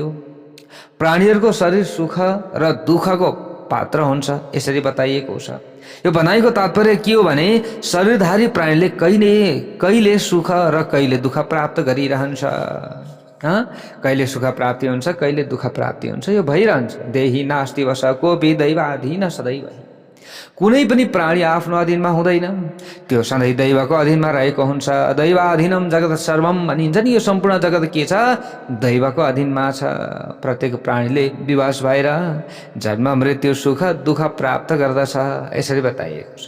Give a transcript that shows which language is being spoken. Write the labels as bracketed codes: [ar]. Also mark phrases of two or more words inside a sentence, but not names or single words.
[ne] प्राणीहरूको शरीर सुख र दुःखको पात्र हुन्छ। यसरी बताइएको छ। यो भनाइको तात्पर्य के हो भने शरीरधारी प्राणीले कहिले सुख र कहिले दुःख प्राप्त गरिरहन्छ। कहिले सुख प्राप्ति हुन्छ, कहिले दुःख प्राप्ति हुन्छ, यो भइरहन्छ। [sa] देही नास्ति वश कोऽपि दैवाधीन सदैव। [ne] कुनै पनि प्राणी आफ्नो अधीनमा हुँदैन, त्यो सधैँ दैवको अधीनमा रहेको हुन्छ। [sa] दैवाधीनम जगत सर्वम [ne] भनिन्छ नि, यो सम्पूर्ण जगत के छ? दैवको अधीनमा छ। प्रत्येक प्राणीले विवश भएर जन्म मृत्यु सुख दुःख प्राप्त गर्दछ, यसरी बताइएको छ।